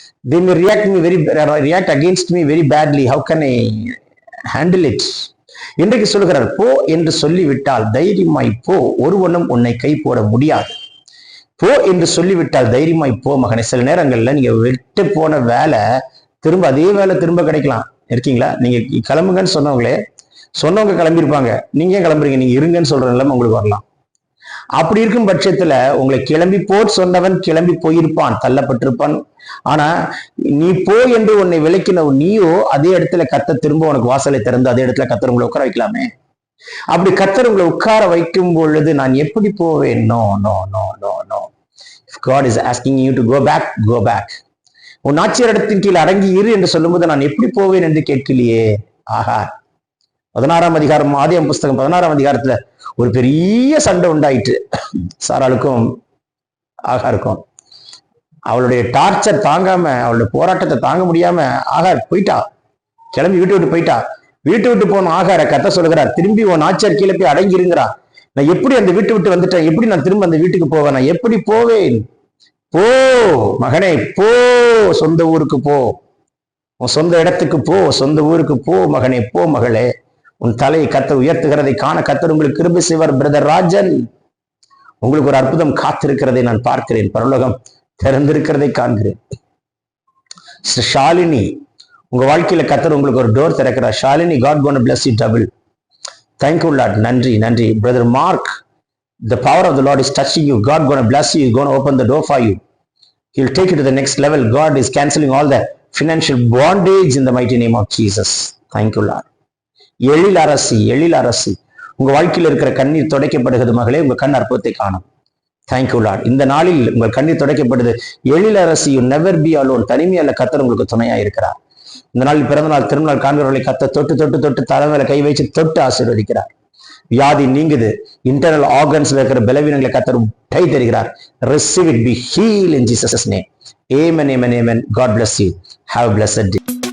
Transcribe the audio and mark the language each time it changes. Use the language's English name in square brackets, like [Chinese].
[English] They may react against me very badly. How can I handle it? [Tamil] இன்றைக்கு சொல்லுகிறார், போ என்று சொல்லிவிட்டால் தைரியமாய் போ, ஒருவனும் உன்னை கை போட முடியாது. போ என்று சொல்லிவிட்டால் தைரியமாய் போ மகனே. சில நேரங்கள்ல நீங்க விட்டு போன வேலை திரும்ப அதே வேலை திரும்ப கிடைக்கலாம். இருக்கீங்களா? நீங்க கிளம்புங்கன்னு சொன்னவங்க கிளம்பியிருப்பாங்க, நீங்க ஏன் கிளம்புறீங்க? நீங்க இருங்கன்னு சொல்ற நிலைமை உங்களுக்கு வரலாம். அப்படி இருக்கும் பட்சத்துல உங்களை கிளம்பி போட் சொன்னவன் கிளம்பி போயிருப்பான், தள்ளப்பட்டிருப்பான். ஆனா நீ போ என்று உன்னை விளக்கின நீயோ அதே இடத்துல கர்த்தர் திரும்ப உனக்கு வாசலை திறந்து அதே இடத்துல கர்த்தர் உங்களை உட்கார வைக்கலாமே. அப்படி கர்த்தர் உங்களை உட்கார வைக்கும் பொழுது நான் எப்படி போவேன்? [English] No no no no no. God is asking you to go back, go back. [Tamil] உன் ஆட்சியர் இடத்தின் கீழ் அடங்கி இரு என்று சொல்லும்போது நான் எப்படி போவேன் என்று கேட்கலையே. ஆஹா, 16 அதிகாரம், ஆதியாகமம் புஸ்தகம் 16 அதிகாரத்துல ஒரு பெரிய சண்டை உண்டாயிற்று. சாராளுக்கும் ஆகாருக்கும். அவளுடைய டார்ச்சர் தாங்காம, அவளுடைய போராட்டத்தை தாங்க முடியாம ஆகார் போயிட்டா, கிளம்பி வீட்டு விட்டு போயிட்டா. வீட்டு விட்டு போன ஆகார கர்த்தர் சொல்லுகிறார், திரும்பி உன் ஆட்சியர் கீழே போய் அடங்கி இருங்கிறா. நான் எப்படி அந்த வீட்டு விட்டு வந்துட்டேன், எப்படி நான் திரும்ப அந்த வீட்டுக்கு போவேன்? நான் எப்படி போவேன்? போ மகனே, போ, சொந்த ஊருக்கு போ, உன் சொந்த இடத்துக்கு போ, சொந்த ஊருக்கு போ மகனே, போ மகளே. உன் தலையை கர்த்தர் உயர்த்துகிறதை காண கர்த்தர் உங்களுக்கு கிருபை செய்வார். பிரதர் ராஜன், உங்களுக்கு ஒரு அற்புதம் காத்திருக்கிறதை நான் பார்க்கிறேன். பரலோகம் திறந்திருக்கிறதை காண்கிறேன். ஷாலினி, உங்க வாழ்க்கையில கர்த்தர் உங்களுக்கு ஒரு door திறக்கிறார். [English] Shalini, God gonna bless you double. Thank you Lord. [Tamil] நன்றி நன்றி. [English] Brother Mark, the power of the Lord is touching you. God gonna bless you. He's gonna open the door for you. He'll take you to the next level. God is canceling all the financial bondage in the mighty name of Jesus. Thank you Lord. [Tamil] எழில் அரசி, உங்க வாழ்க்கையில் இருக்கிற கண்ணீர் துடைக்கப்படுகிறது மகளே. உங்க கண் அற்புதத்தை காணும். [English] Thank you lord. [Tamil] இந்த நாளில் உங்கள் கண்ணீர் துடைக்கப்படுது. எழில் அரசி, [English] You never be alone. [Tamil] தனிமையால கர்த்தர் உங்களுக்கு துணையா இருக்கிறார். இந்த நாளில் பிறந்த நாள், திருநாள் காண்கிறவர்களை கர்த்தர் தொட்டு தொட்டு தொட்டு தலைமையில கை வச்சு தொட்டு ஆசீர்வதிக்கிறார். வியாதி நீங்குது. இன்டர்னல் ஆர்கன்ஸ்ல இருக்கிற பலவீனங்களை கர்த்தர் கை தருகிறார். [English] Receive it, be healed in Jesus' name. Amen, amen, amen. God bless you. Have a blessed day.